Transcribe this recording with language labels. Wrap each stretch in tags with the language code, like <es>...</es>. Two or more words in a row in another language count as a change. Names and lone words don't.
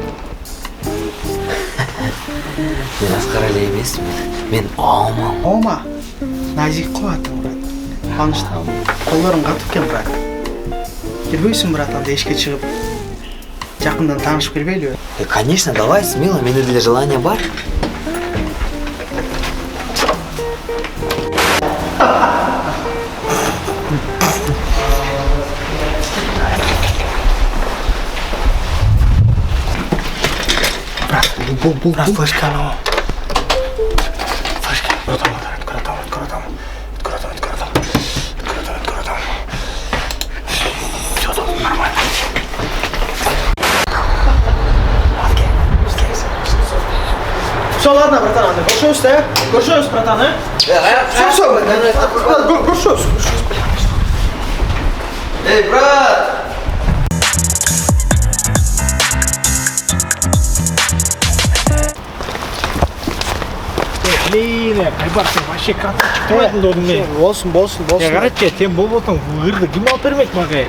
<ky>Мен Аскар эле эмесмин. Мен Оман. Ома. Назик го атың, брат. Анышта. Колдоруң катып экен, брат. Келбейсиң, брат, анда эшикке чыгып, жакындан таанышып келбейлиби?</ky> <ru>Конечно, давай, смело,</ru> <ky>менде деле</ky> <ru>желание бар.</ru> <ky>Брат, флешканы ал.</ky> <ru>Флешка. Открой там. Всё, досым, нормально. Все, ладно, братан,</ru> <ky>анда көрүшөбүз да? Көрүшөбүз, братан, э?</ky> <ru>Все, братан. Көрүшөбүз.</ru> <ky>Эй, брат! Блин, Айбар, сен</ky> <ru>вообще красавчик</ru> <ky>болдың, досым мен. Болсун. Карачы, сен болбосоң, ырды ким алып бермек мага?</ky>